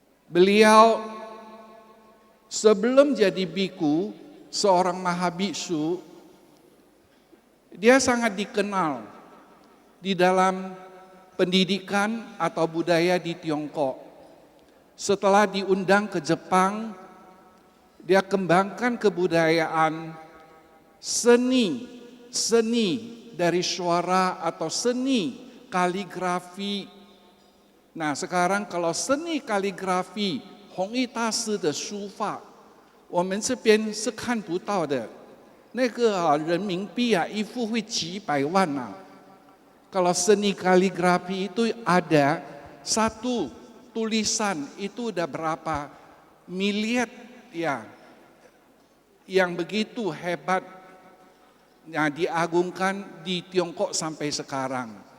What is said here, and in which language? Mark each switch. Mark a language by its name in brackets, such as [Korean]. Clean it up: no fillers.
[Indonesian] Beliau sebelum jadi biku, seorang mahabiksu, dia sangat dikenal di dalam pendidikan atau budaya di Tiongkok. Setelah diundang ke Jepang, dia kembangkan kebudayaan seni dari suara atau seni kaligrafi. Nah sekarang kalau seni kaligrafi [Chinese] 弘毅大师的书法，我们这边是看不到的。那个人民币一幅会几百万啊。 [Indonesian] Kalau seni kaligrafi itu ada satu tulisan itu udah berapa miliar ya, yang begitu hebat. Diagungkan di Tiongkok sampai sekarang.